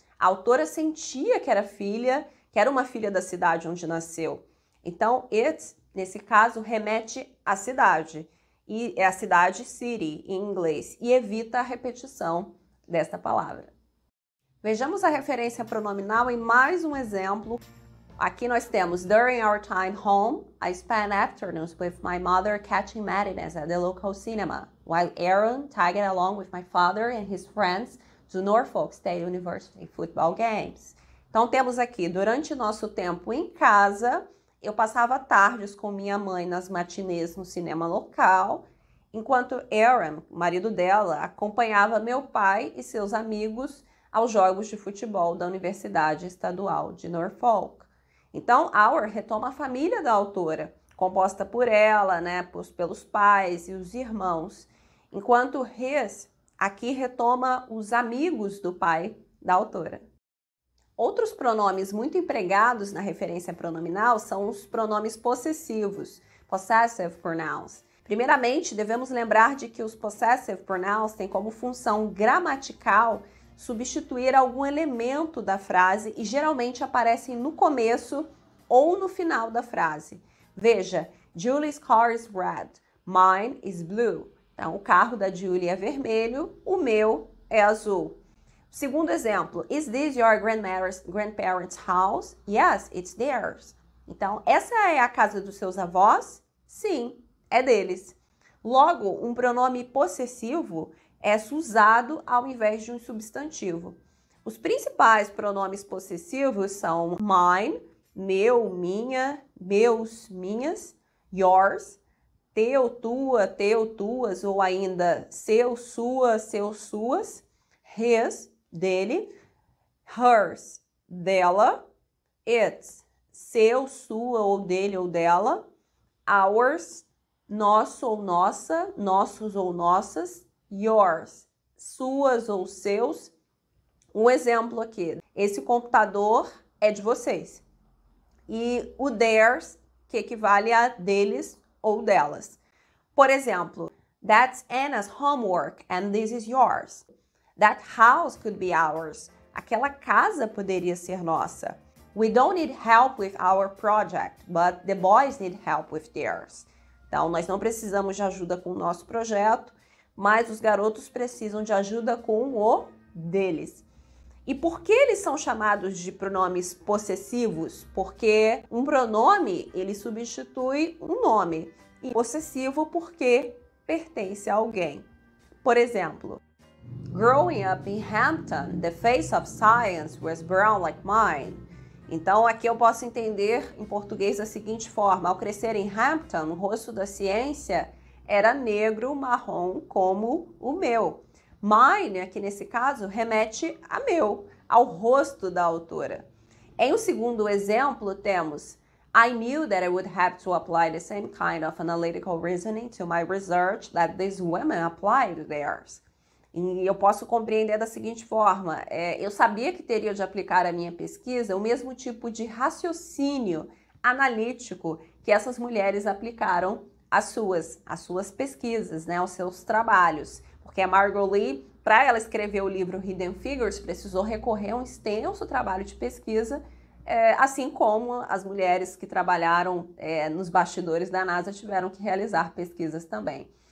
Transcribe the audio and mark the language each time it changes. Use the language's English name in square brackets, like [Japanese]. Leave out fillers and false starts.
[Portuguese] A autora sentia que era uma filha da cidade onde nasceu. Então, it, nesse caso, remete à cidade. E é a cidade city, em inglês, e evita a repetição desta palavra. Vejamos a referência pronominal em mais um exemplo. Aqui nós temos, [English] during our time home, I spent afternoons with my mother catching matinees at the local cinema, while Aaron tagged along with my father and his friends to Norfolk State University football games. [Portuguese] Então temos aqui, durante nosso tempo em casa, eu passava tardes com minha mãe nas matinês no cinema local, enquanto Aaron, o marido dela, acompanhava meu pai e seus amigos aos jogos de futebol da Universidade Estadual de Norfolk. Então, our retoma a família da autora, composta por ela, né, pelos pais e os irmãos, enquanto his aqui retoma os amigos do pai da autora. Outros pronomes muito empregados na referência pronominal são os pronomes possessivos, possessive pronouns. Primeiramente, devemos lembrar de que os possessive pronouns têm como função gramatical substituir algum elemento da frase e geralmente aparecem no começo ou no final da frase. Veja, [English] Julie's car is red, mine is blue. [Portuguese] Então, o carro da Julie é vermelho, o meu é azul. Segundo exemplo, [English] is this your grandparents' house? Yes, it's theirs. [Portuguese] Então, essa é a casa dos seus avós? Sim, é deles. Logo, um pronome possessivo é usado ao invés de um substantivo. Os principais pronomes possessivos são mine, meu, minha, meus, minhas, yours, teu, tua, teu, tuas, ou ainda seu, sua, seus, suas, his, dele, hers, dela, its, seu, sua, ou dele ou dela, ours, nosso ou nossa, nossos ou nossas, yours, suas ou seus. Um exemplo aqui, esse computador é de vocês. E o theirs, que equivale a deles ou delas. Por exemplo, [English] that's Anna's homework and this is yours. That house could be ours. [Portuguese] Aquela casa poderia ser nossa. [English] We don't need help with our project, but the boys need help with theirs. [Portuguese] Então, nós não precisamos de ajuda com o nosso projeto, mas os garotos precisam de ajuda com o deles. E por que eles são chamados de pronomes possessivos? Porque um pronome, ele substitui um nome. E possessivo porque pertence a alguém. Por exemplo, [English] growing up in Hampton, the face of science was brown like mine. [Portuguese] Então, aqui eu posso entender em português da seguinte forma. Ao crescer em Hampton, o rosto da ciência era negro, marrom, como o meu. Mine, aqui nesse caso, remete a meu, ao rosto da autora. Em um segundo exemplo, temos [English] I knew that I would have to apply the same kind of analytical reasoning to my research that these women applied to theirs. [Portuguese] E eu posso compreender da seguinte forma, eu sabia que teria de aplicar à minha pesquisa o mesmo tipo de raciocínio analítico que essas mulheres aplicaram às suas pesquisas, né, aos seus trabalhos. Porque a Margot Lee, para ela escrever o livro Hidden Figures, precisou recorrer a um extenso trabalho de pesquisa, assim como as mulheres que trabalharam nos bastidores da NASA tiveram que realizar pesquisas também.